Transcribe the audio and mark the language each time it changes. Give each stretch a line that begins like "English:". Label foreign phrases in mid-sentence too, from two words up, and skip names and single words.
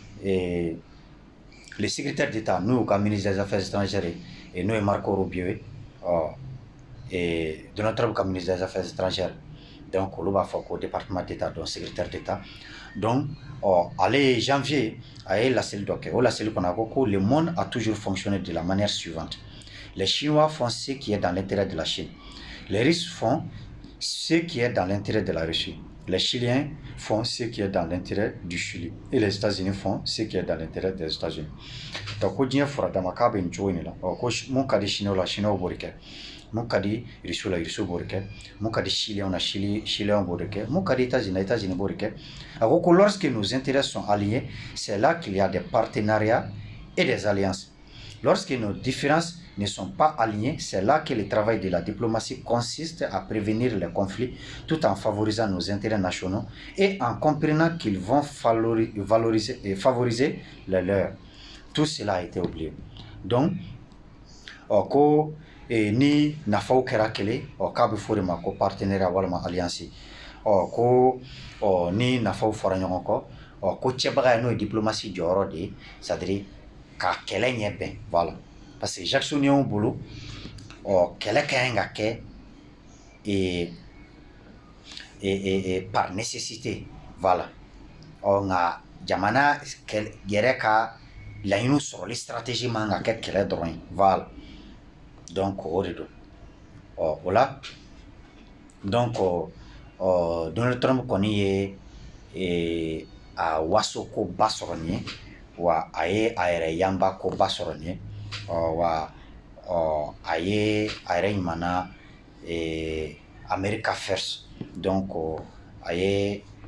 French: le secrétaire d'État
Bambara: n'o y'u ka
French: ministre des affaires étrangères
Bambara: ye n'o ye
French: Marco Rubio ye Donald Trump ka ministre des affaires étrangères donc olu
Bambara: b'a fɔ ko
French: département d'État donc secrétaire d'État donc
Bambara: ale ye janvier a ye laseli dɔ kɛ o laseli kɔnɔ a ko ko
French: le monde a toujours fonctionné de la manière suivante: les Chinois font ce qui est dans l'intérêt de la Chine, les Russes font ce qui est dans l'intérêt de la Russie, les Chiliens font ce qui est dans l'intérêt du Chili et les États-Unis font ce qui est dans l'intérêt des États-Unis.
Bambara: Donc ko diɲɛ fura dama k'a bɛ nin cogo in de la ko mun ka di Chinois la Chinois b'o de kɛ, mun ka di Russie la Russie b'o de kɛ, mun ka di Chiliens la Chiliens b'o de kɛ, mun ka di États-Unis la États-Unis b'o de kɛ. A ko ko
French: lorsque nos intérêts sont alignés, c'est là qu'il y a des partenariats et des alliances. Lorsque nos différences ne sont pas alignés, c'est là que le travail de la diplomatie consiste à prévenir les conflits tout en favorisant nos intérêts nationaux et en comprenant qu'ils vont favoriser les leurs. Tout cela a été oublié. Donc,
Bambara: ko ni nafaw kɛra kelen k'a bɛ fɔ de ma ko partenariat walima alliance ko ni nafaw fɔra ɲɔgɔn kɔ ko cɛbaga ye n'o ye diplomatie jɔyɔrɔ de ye c'est-à-dire ka kɛlɛ ɲɛ bɛn voilà parce que Jacksoniens bolo kɛlɛ ka ɲi ka kɛ
French: par nécessité
Bambara: voilà nka jamana yɛrɛ ka laɲiniw sɔrɔli stratégie man ka kɛ kɛlɛ dɔrɔn ye voilà donc o de don o la donc Donald Trump kɔni ye a waso koba sɔrɔ nin ye wa a ye a yɛrɛ yanba koba sɔrɔ nin ye wa a ye a yɛrɛ ɲumana America First donc a ye